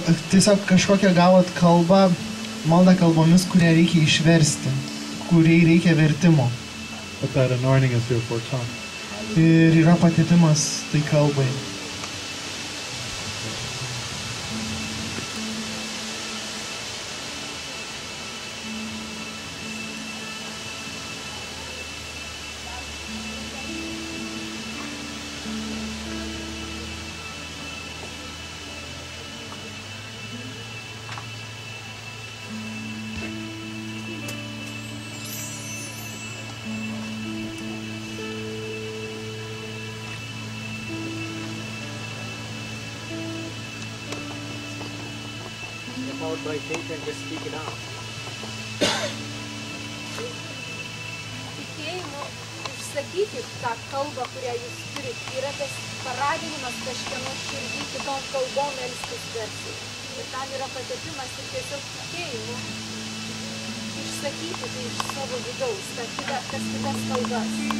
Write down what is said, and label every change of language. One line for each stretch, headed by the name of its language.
Lithuanian: Tiesiog kažkokią gavot kalbą, maldą kalbomis, kurią reikia išversti, kuriai reikia vertimo.
English: But that anointing is here for a tongue.
Lithuanian: Ir yra patepimas tai kalbai.
English: Empowered by faith and just speak it out.
Lithuanian: Tikėjimu išsakyti tą kalbą, kurią jūs turite, yra tas paraginimas kažkieno širdį kitom kalbom melstis garsiai. Ir tam yra patepimas ir tiesiog tikėjimu išsakyti tai iš savo vidaus, tas kitas kalbas.